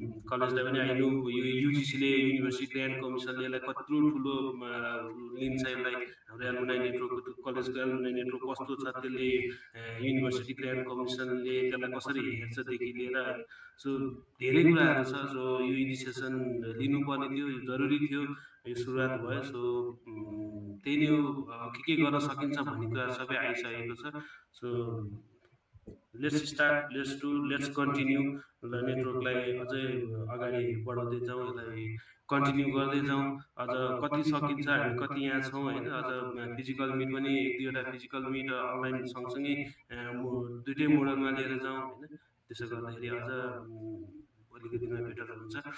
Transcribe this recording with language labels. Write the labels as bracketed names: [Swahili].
[Nepali] कलेजलाई पनि आइनु यो युजिसीले, university grant कमिसनले यसलाई कत्रो ठुलो लिन्छ, यसलाई हाम्रो एल्मुनाई नेटवर्कको, कलेजको एल्मुनाई नेटवर्क कस्तो छ, त्यसले युनिभर्सिटी ग्रान्ट कमिसनले त्यसलाई कसरी हेर्छदेखि लिएर। सो धेरै कुराहरू छ। सो यो इनिसिएसन लिनुपर्ने थियो, यो जरुरी थियो, यो सुरुवात भयो। सो त्यही नै हो, के गर्न सकिन्छ भन्ने कुराहरू सबै आइसकेको छ। [English] So let's start, let's continue. [Nepali] ल नेटवर्कलाई अझै अगाडि बढाउँदै जाउँ, यसलाई कन्टिन्यू गर्दै जाउँ। अझ कति सकिन्छ, हामी कति यहाँ छौँ होइन। अझ फिजिकल मिट पनि एक दुईवटा फिजिकल मिट अनलाइन सँगसँगै दुइटै मोडलमा लिएर जाउँ होइन। त्यसो गर्दाखेरि अझ भोलिको दिनमा बेटर हुन्छ।